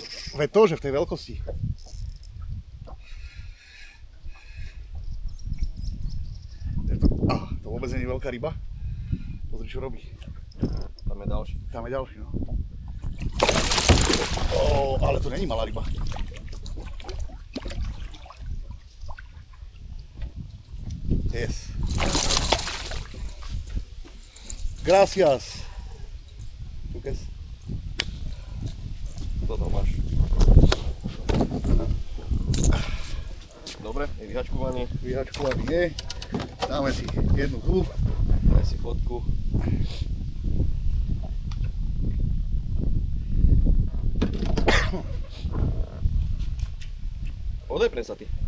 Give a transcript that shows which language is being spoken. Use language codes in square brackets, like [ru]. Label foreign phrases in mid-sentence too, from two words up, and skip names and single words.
[sk] Veď to, že v tej veľkosti. To vôbec nie je veľká ryba. Pozri, čo robí. Tam je ďalší. Tam je ďalší, no. Ale to není malá ryba. [en] Yes. [es] Gracias. [sk] Lucas. Toto máš. Dobre, je vyhačkovaný. Vyhačkovaný je. Dáme si jednu tu. Daj si fotku. Odepne sa ty.